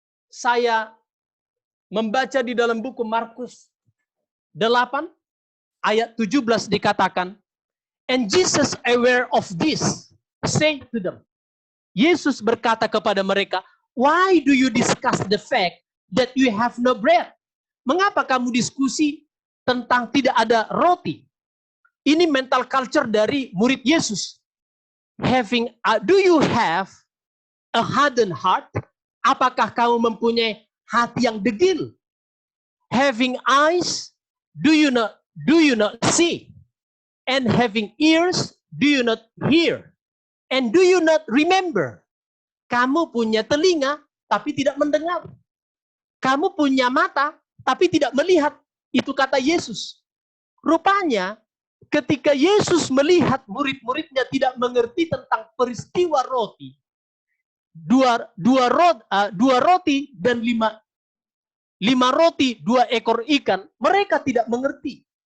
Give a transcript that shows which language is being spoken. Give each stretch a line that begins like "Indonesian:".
Indonesian: Saya membaca di dalam buku Markus 8, ayat 17 dikatakan,
English: and Jesus aware of this, say to them.
Indonesian: Yesus berkata kepada mereka,
English: why do you discuss the fact that you have no bread?
Indonesian: Mengapa kamu diskusi tentang tidak ada roti? Ini
English: mental culture
Indonesian: dari murid Yesus.
English: Do you have a hardened heart?
Indonesian: Apakah kamu mempunyai hati yang degil?
English: Having eyes, do you not see? And having ears, do you not hear? And do you not remember?
Indonesian: Kamu punya telinga, tapi tidak mendengar. Kamu punya mata, tapi tidak melihat. Itu kata Yesus. Rupanya, ketika Yesus melihat murid-muridnya tidak mengerti tentang peristiwa roti, dua roti dan lima roti, 2 ekor ikan, mereka tidak mengerti.